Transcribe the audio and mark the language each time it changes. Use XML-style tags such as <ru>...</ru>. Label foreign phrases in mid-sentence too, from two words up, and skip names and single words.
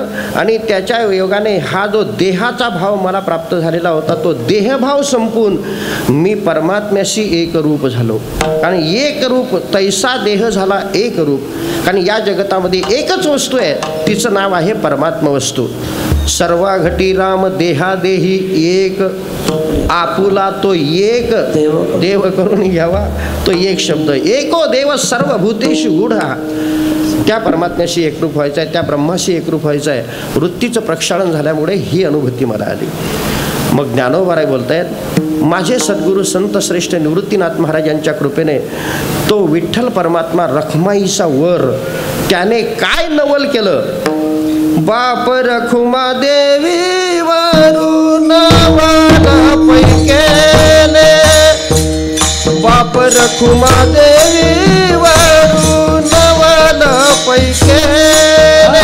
<mr>आणि त्याच्या योगाने हा जो देहाचा भाव मला प्राप्त झालेला होता तो देहभाव संपून मी परमात्म्याशी एकरूप झालो. कारण एकरूप तैसा देह झाला एकरूप, कारण या जगतामध्ये एकच वस्तू आहे, तिचं नाव आहे परमात्मा वस्तू. सर्वा घटी राम देहादेही एक, आपुला तो एक देव करून घ्यावा, तो एक शब्द</mr> <sa>एको देव सर्वभूतेषु गूढा.</sa> <mr>त्या परमात्म्याशी एकरूप व्हायचं आहे, त्या ब्रह्माशी एकरूप व्हायचं आहे. वृत्तीचं प्रक्षालन झाल्यामुळे ही अनुभूती मला आली. मग ज्ञानोबाराय बोलतायत, माझे सद्गुरू संत श्रेष्ठ निवृत्तीनाथ महाराजांच्या कृपेने तो विठ्ठल परमात्मा रखमाईचा वर त्याने काय नवल केलं बाप रखुमा देवी वरून पै केले बाप रखुमा देवी वरून पै केले</mr>